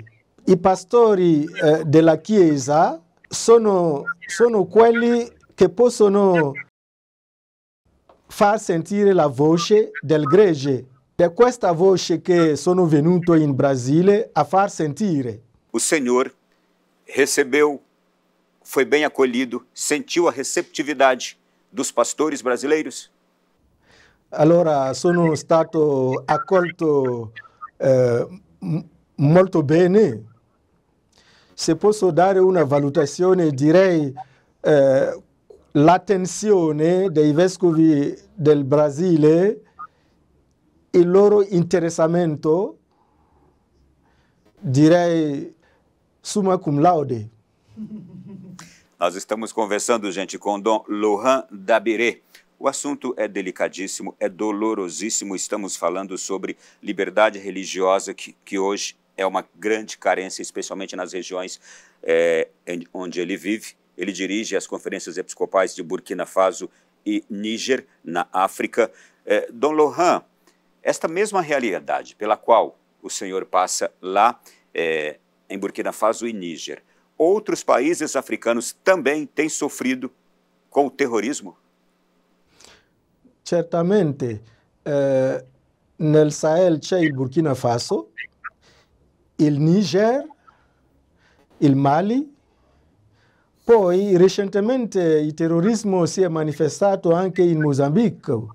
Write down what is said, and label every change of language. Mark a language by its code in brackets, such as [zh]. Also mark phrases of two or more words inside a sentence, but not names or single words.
[it] I pastori della Chiesa sono quelli che possono far sentire la voce del gregge. È questa voce che sono venuto in Brasile a far sentire. [pt] O senhor recebeu, foi bem acolhido, sentiu a receptividade dos pastores brasileiros? [it] Allora sono stato accolto molto bene. Se posso dare una valutazione, direi l'attenzione dei vescovi del Brasile, il loro interessamento, direi [la] summa cum laude. [pt] Nós estamos conversando, gente, com Dom Laurent Dabiré. O assunto é delicadíssimo, é dolorosíssimo. Estamos falando sobre liberdade religiosa, que hoje é uma grande carência, especialmente nas regiões onde ele vive. Ele dirige as conferências episcopais de Burkina Faso e Níger, na África. Dom Laurent, esta mesma realidade pela qual o senhor passa lá em Burkina Faso e Níger, outros países africanos também têm sofrido com o terrorismo? Certamente. [it] Nel Sahel c'è il Burkina Faso, il Niger, il Mali. Poi recentemente il terrorismo si è manifestato anche in Mozambico.